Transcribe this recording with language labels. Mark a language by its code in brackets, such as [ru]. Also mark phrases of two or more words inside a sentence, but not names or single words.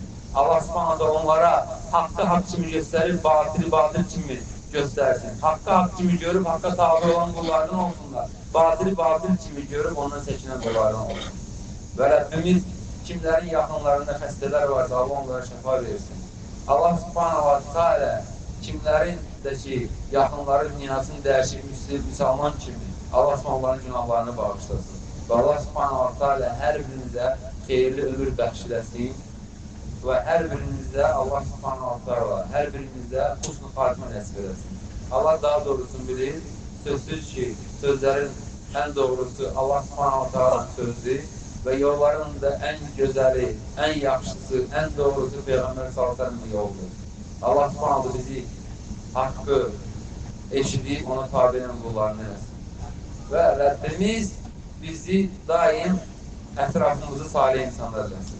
[az] Allah subhanahu onlara haqqı haqq kimi göstərib, batili batil kimi göstərsin. Haqqı haqq kimi görüb, haqqa tabi olan qullardan olsunlar. Batili batil kimi görüb, ondan çəkinən qullardan olsun. Və Rəbbimiz kimlərin yaxınlarında xəstələr varsa, Allah onlara şəfa versin. Allah [ar] سبحانه وتعالى [az] kimlərin də ki, yaxınları dünyasını dəyişib, müsəlman kimi Allah subhanahu onların günahlarını bağışlasın. Və Allah [ar] سبحانه وتعالى [az] hər birinizə xeyirli ömür bəxş eləsin və hər birinizə Allah [ar] سبحانه وتعالى [az] hər birinizə husn-u xatimə nəsib eləsin. Allah daha doğrusunu bilir, sözsüz ki, sözlərin ən doğrusu Allah [ar] سبحانه وتعالى [az] sözdür və yolların da ən gözəli, ən yaxşısı, ən doğrusu Peyğəmbər sallallahu yoldur. Allah subhanahu bizi haqqı eşidib, ona tabi edən qullarını eləsin. Və Rəbbimiz bizi daim ətrafımızı salih insanlar eləsin.